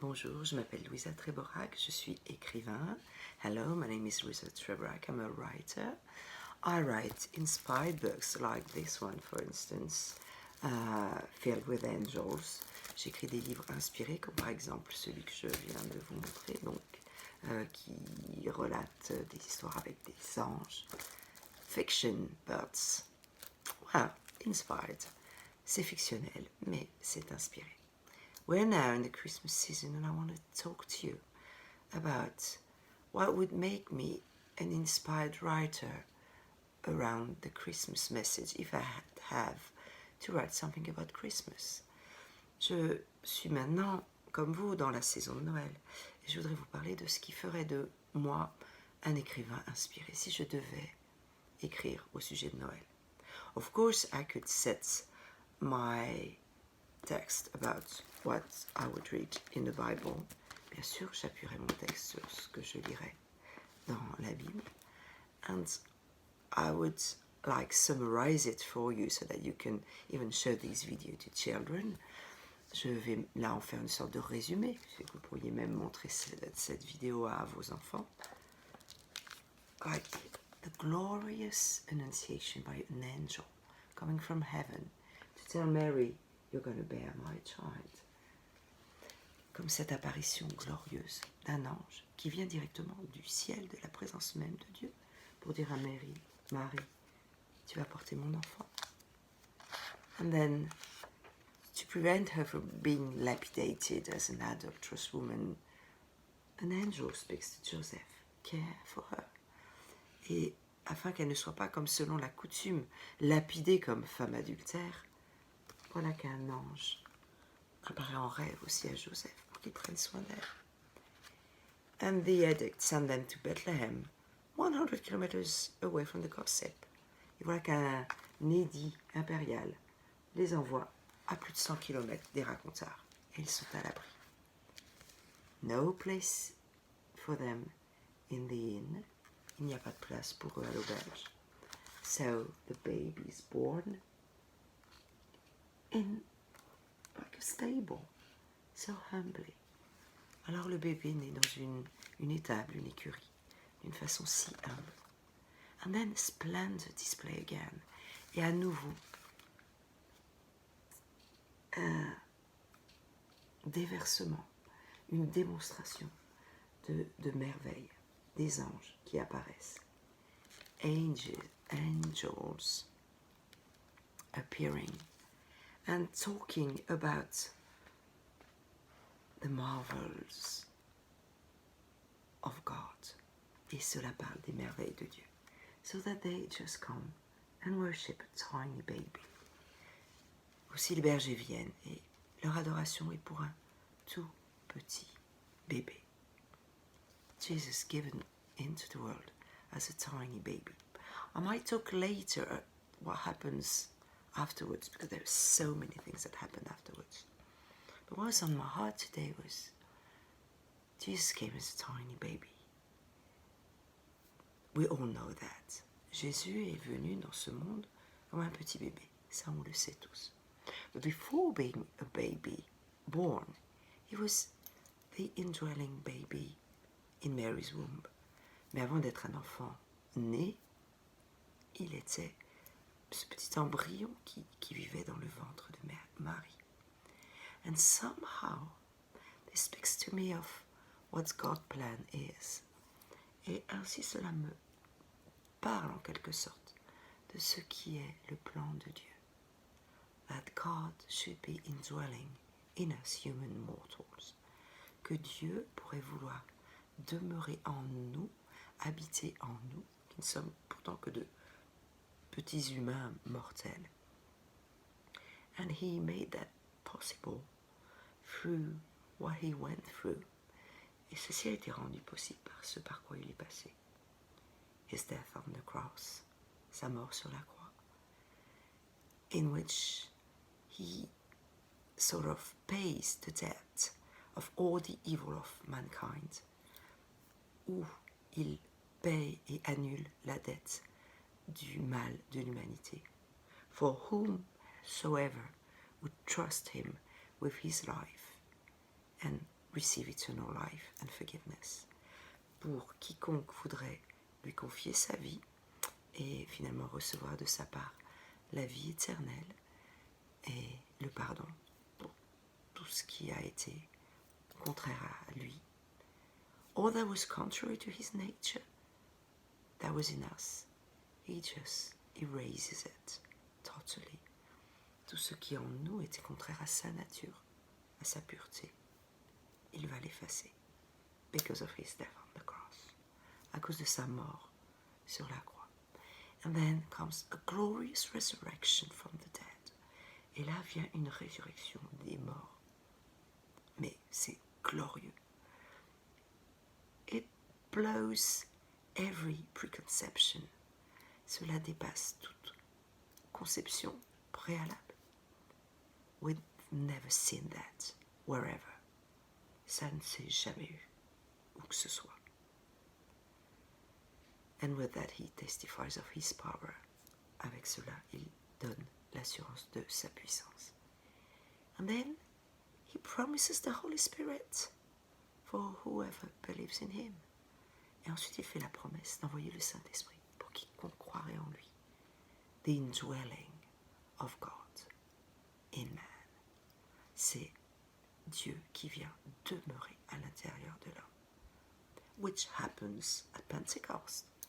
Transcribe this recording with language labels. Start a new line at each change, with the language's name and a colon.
French: Bonjour, je m'appelle Louisa Treborac, je suis écrivain.
English: Hello, my name is Louisa Treborac, I'm a writer. I write inspired books like this one, for instance, filled with angels.
French: J'écris des livres inspirés, comme par exemple celui que je viens de vous montrer, donc, qui relate des histoires avec des anges.
English: Fiction, but, well, inspired.
French: C'est fictionnel, mais c'est inspiré.
English: We're now in the Christmas season and I want to talk to you about what would make me an inspired writer around the Christmas message if I have to write something about Christmas.
French: Je suis maintenant, comme vous, dans la saison de Noël et je voudrais vous parler de ce qui ferait de moi un écrivain inspiré si je devais écrire au sujet de Noël.
English: Of course, I could set my text about what I would read in the Bible.
French: Bien sûr, j'appuierai mon texte sur ce que je lirai dans la Bible.
English: And I would like summarize it for you so that you can even show this video to children.
French: Je vais là en faire une sorte de résumé. Vous pourriez même montrer cette vidéo à vos enfants.
English: Like the glorious annunciation by an angel coming from heaven to tell Mary, you're going to bear my child.
French: Comme cette apparition glorieuse d'un ange qui vient directement du ciel, de la présence même de Dieu, pour dire à Marie, tu vas porter mon enfant.
English: And then, to prevent her from being lapidated as an adulterous woman, an angel speaks to Joseph, care for her.
French: Et afin qu'elle ne soit pas, comme selon la coutume, lapidée comme femme adultère, voilà qu'un ange apparaît en rêve aussi à Joseph pour qu'il prenne soin d'elle.
English: And the edict sent them to Bethlehem, 100 kilometers away from the gossip.
French: Et voilà qu'un édit impérial les envoie à plus de 100 km des racontars. Et ils sont à l'abri.
English: No place for them in the inn.
French: Il n'y a pas de place pour eux à l'auberge.
English: So the baby is born in like a stable, so humbly.
French: Alors le bébé naît dans une étable, une écurie, d'une façon si humble.
English: And then splendid display again.
French: Et à nouveau, un déversement, une démonstration de merveille, des anges qui apparaissent.
English: Angels appearing and talking about the marvels of God.
French: Et cela parle des merveilles de Dieu.
English: So that they just come and worship a tiny baby.
French: Aussi les bergers viennent et leur adoration est pour un tout petit bébé.
English: Jesus given into the world as a tiny baby. I might talk later at what happens afterwards because there are so many things that happen afterwards. But what was on my heart today was Jesus came as a tiny baby. We all know that.
French: Jésus est venu dans ce monde comme un petit bébé. Ça, on le sait tous.
English: But before being a baby born, he was the indwelling baby in Mary's womb.
French: Mais avant d'être un enfant né, il était ce petit embryon qui vivait dans le ventre de Marie.
English: And somehow, this speaks to me of what God's plan is.
French: Et ainsi cela me parle en quelque sorte de ce qui est le plan de Dieu.
English: That God should be indwelling in us human mortals.
French: Que Dieu pourrait vouloir demeurer en nous, habiter en nous, qui ne sommes pourtant que de petits humains mortels.
English: And he made that possible through what he went through.
French: Et ceci a été rendu possible par ce par quoi il est passé.
English: His death on the cross,
French: sa mort sur la croix,
English: in which he sort of pays the debt of all the evil of mankind,
French: où il paye et annule la dette du mal de l'humanité.
English: For whomsoever would trust him with his life and receive eternal life and forgiveness.
French: Pour quiconque voudrait lui confier sa vie et finalement recevoir de sa part la vie éternelle et le pardon pour tout ce qui a été contraire à lui.
English: All that was contrary to his nature, that was in us, he just erases it totally.
French: Tout ce qui en nous était contraire à sa nature, à sa pureté, il va l'effacer.
English: Because of his death on the cross.
French: À cause de sa mort sur la croix.
English: And then comes a glorious resurrection from the dead.
French: Et là vient une résurrection des morts. Mais c'est glorieux.
English: It blows every preconception.
French: Cela dépasse toute conception préalable.
English: We've never seen that, wherever.
French: Ça ne s'est jamais eu, où que ce soit.
English: And with that he testifies of his power.
French: Avec cela, il donne l'assurance de sa puissance.
English: And then he promises the Holy Spirit for whoever believes in him.
French: Et ensuite il fait la promesse d'envoyer le Saint-Esprit pour quiconque croirait en lui.
English: The indwelling of God in man.
French: C'est Dieu qui vient demeurer à l'intérieur de l'homme.
English: Which happens at Pentecost.